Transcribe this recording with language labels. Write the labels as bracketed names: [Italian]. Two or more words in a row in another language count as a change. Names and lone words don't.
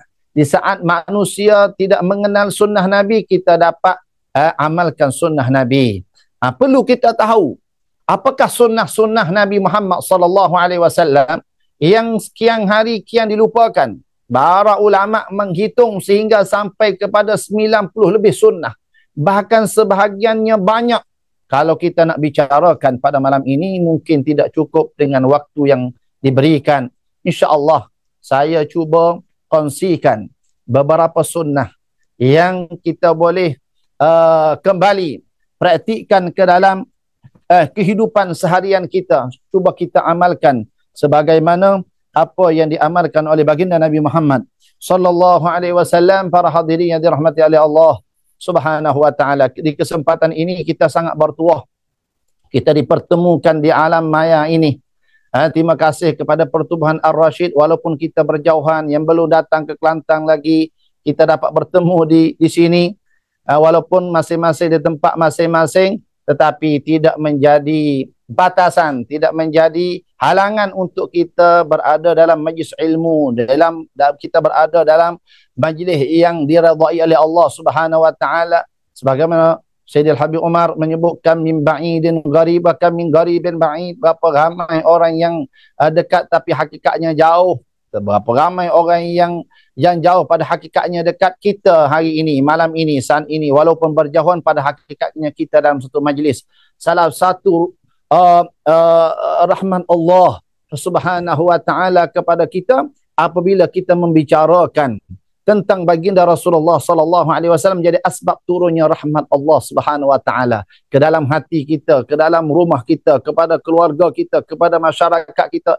[Malay] Di saat manusia tidak mengenal sunnah Nabi, kita dapat amalkan sunnah Nabi. Perlu kita tahu apakah sunnah-sunnah Nabi Muhammad [Arabic] صلى الله عليه وسلم [Malay] yang sekian hari kian dilupakan. Para ulama menghitung sehingga sampai kepada 90 lebih sunnah. Bahkan sebahagiannya banyak. Kalau kita nak bicarakan pada malam ini, mungkin tidak cukup dengan waktu yang diberikan. [Arabic] إن شاء الله, [Malay] saya cuba kongsikan beberapa sunnah yang kita boleh kembali praktikkan ke dalam kehidupan seharian kita. Cuba kita amalkan sebagaimana apa yang diamalkan oleh baginda Nabi Muhammad [Arabic] صلى الله عليه وسلم. [Malay] Para hadirin yang dirahmati oleh Allah [Arabic] سبحانه وتعالى, [Malay] di kesempatan ini kita sangat bertuah kita dipertemukan di alam maya ini. Terima kasih kepada Pertubuhan Ar-Rasyid, walaupun kita berjauhan, yang belum datang ke Kelantan lagi, kita dapat bertemu di sini, walaupun masing-masing di tempat masing-masing, tetapi tidak menjadi batasan, tidak menjadi halangan untuk kita berada dalam majlis ilmu, kita berada dalam majlis yang diridai oleh Allah [Arabic] سبحانه وتعالى, [Malay] sebagaimana Sayyidil Habib Umar menyebutkan [Arabic] من بعيد غريبة كم من غريب بعيد. [Malay] Berapa ramai orang yang dekat tapi hakikatnya jauh. Berapa ramai orang yang jauh pada hakikatnya dekat. Kita hari ini, malam ini, saat ini, walaupun berjauhan, pada hakikatnya kita dalam satu majlis. Salah satu rahman Allah [Arabic] سبحانه وتعالى [Malay] kepada kita apabila kita membicarakan tentang baginda Rasulullah [Arabic] صلى الله عليه وسلم, [Malay] jadi asbab turunnya rahmat Allah [Arabic] سبحانه وتعالى [Malay] ke dalam hati kita, ke dalam rumah kita, kepada keluarga kita, kepada masyarakat kita.